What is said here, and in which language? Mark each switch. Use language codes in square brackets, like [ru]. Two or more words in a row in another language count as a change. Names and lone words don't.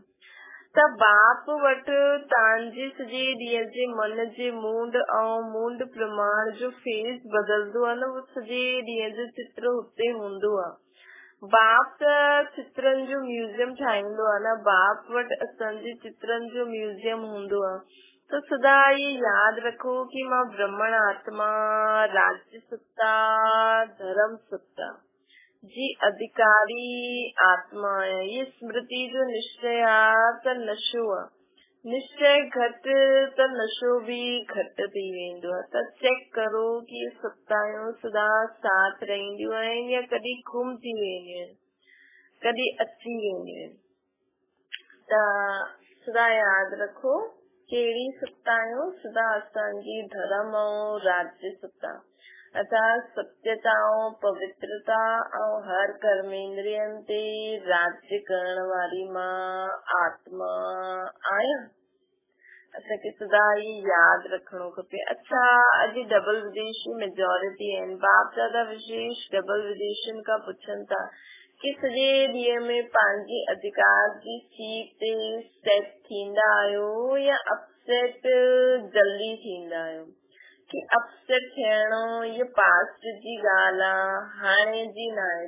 [sd] त बाप वटि तव्हांजे सॼे ॾींहं जे मन जे मूड प्रमाण जो फेस बदलंदो आहे न, उहो सॼे ॾींहं जो चित्र हुते हूंदो आहे। बाप त चित्रनि जो म्यूज़ियम ठाहींदो आहे न, बाप वटि असांजे चित्रनि जो म्यूज़ियम हूंदो आहे। त सदा ये यादि रखो कि मां ब्रह्मण आत्मा, राज्य सत्ता, धर्म सत्ता जी अधिकारी आत्मा आहे। ये स्मृति जो निश्चय आहे त नशो आहे, निश्चय घटि त नशो बि घटि थी वेंदो आहे। त चेक करो कि ये सत्तायूं सदा साथ रहंदियूं आहिनि या कॾहिं गुम थी वेंदियूं आहिनि। कॾहिं अची वेंदियूं आहिनि। त सदा यादि रखो कहिड़ी सत्ता आहियो, सदा असांजी धर्म ऐं राज्य सत्ता अर्थात सत्यता ऐं पवित्रता ऐं हर कर्मेंद्रियनि ते राज्य करण वारी मां आत्मा आहियां। असांखे सदा ही यादि रखणो खपे। अच्छा, अॼु डबल विदेशी मेजोरिटी आहिनि। बाप दादा विशेष डबल विदेशियुनि खां पुछनि था कि सॼे ॾींहं में पंहिंजे अधिकार जी सीट ते सेट थींदा आहियो या अपसेट जल्दी थींदा आहियो? कि अपसेट थियणो ये पास्ट जी ॻाल्हि आहे, हाणे जी न आहे।